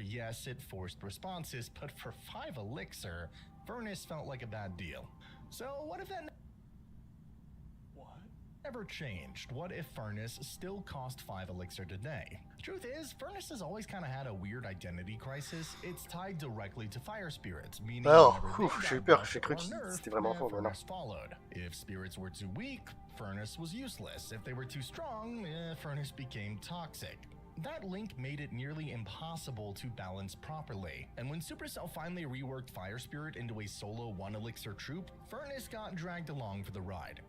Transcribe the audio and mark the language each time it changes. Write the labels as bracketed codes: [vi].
[en] Yes, it forced responses, but for 5 elixir, Furnace felt like a bad deal. So what if that never changed? What if Furnace still cost 5 elixir today? Truth is, Furnace has always kind of had a weird identity crisis. It's tied directly to fire spirits, meaning [fr] j'ai eu peur, j'ai cru que c'était vraiment faux, mais non. [en] Followed. If spirits were too weak, Furnace was useless. If they were too strong, Furnace became toxic. That link made it nearly impossible to balance properly, and when Supercell finally reworked Fire Spirit into a solo 1 elixir troop, Furnace got dragged along for the ride.